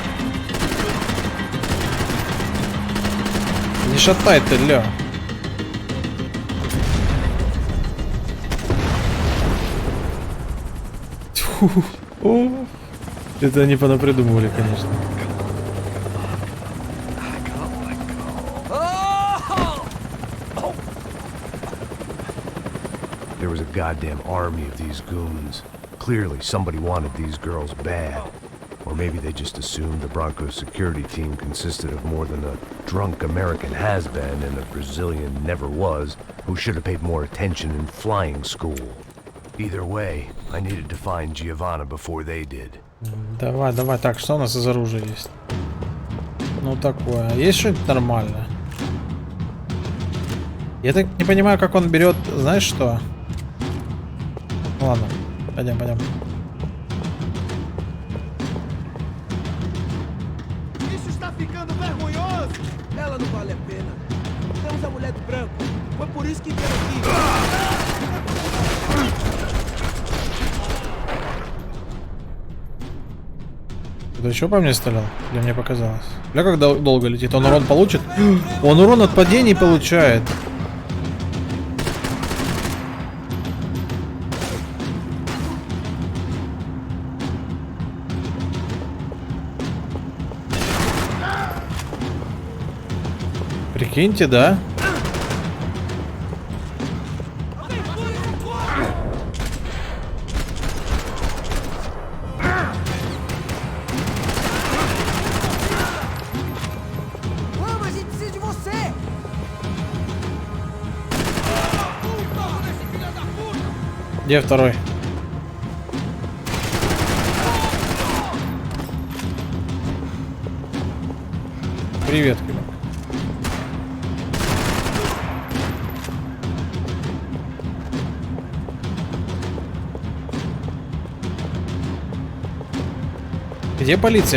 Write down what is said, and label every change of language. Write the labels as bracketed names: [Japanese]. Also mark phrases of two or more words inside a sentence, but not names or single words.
[Russian] Не шатай ты, ля. Тьфу. О, это они понапридумывали, конечно. [English] There was a goddamn army of these goons. Clearly, somebody wanted these girls bad. Or maybe they just assumed the Bronco's security team consisted of more than a drunk American has-been and a Brazilian never-was who should have paid more attention in flying school. Either way, I needed to find Giovanna before they did. [Russian] Давай, давай. Так, что у нас из оружия есть? Ну, такое. Есть что-нибудь нормальное? Я так не понимаю, как он берет... Знаешь что? Ладно, пойдем, пойдем. [Portuguese] Isso está ficando vergonhoso. Ela não vale a pena. Temos a mulher do Branco. Foi por isso que veio aqui. [Russian] Кто еще по мне стрелял? Или мне показалось? Бля, как долго летит? Он урон получит? Он урон от падений получает. Прикиньте, да? [Portuguese] Vamos, a gente precisa de você. [Russian] Где второй? Привет, Кима. Где полиция?